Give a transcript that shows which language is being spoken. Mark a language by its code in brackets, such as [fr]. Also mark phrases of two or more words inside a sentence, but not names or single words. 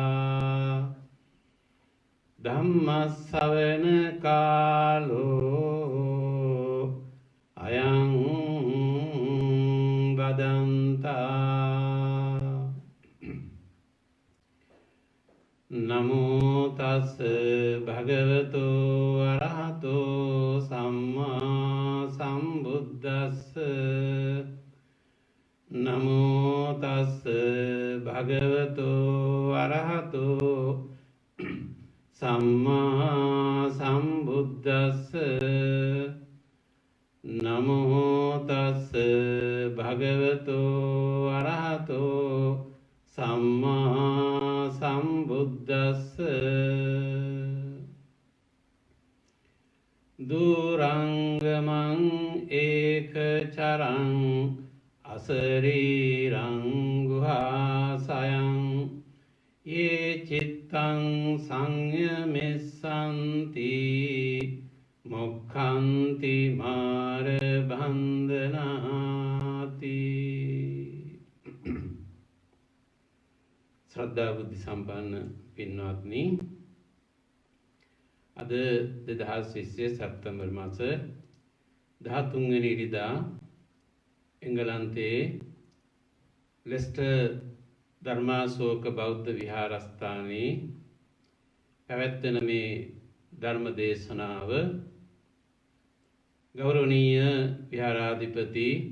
[pi] धम्मश्रवण कालो अयं बदन्ता नमो तस् भगवतो अरहतो सम्मा सम्बुद्धस्स नमो तस् भगवतो अरहतो सम्मा सम्बुद्धस्स नमो तस् भगवतो अरहतो सम्मा सम्बुद्धस्स दूरांगमं एकचरं अशरीरं गुहाशयं ये चित्तं संयमिष्यन्ति मोक्षन्ति मारबन्धनाति। [si] ශ්‍රද්ධා බුද්ධි සම්පන්න පින්වත්නි අද 2020 සැප්තැම්බර් මාස 13 වෙනි ඉරිදා එංගලන්තයේ ලෙස්ටර් ධර්මාශෝක බෞද්ධ විහාරස්ථානයේ පැවැත්වෙන මේ ධර්ම දේශනාව ගෞරවනීය විහාරාධිපති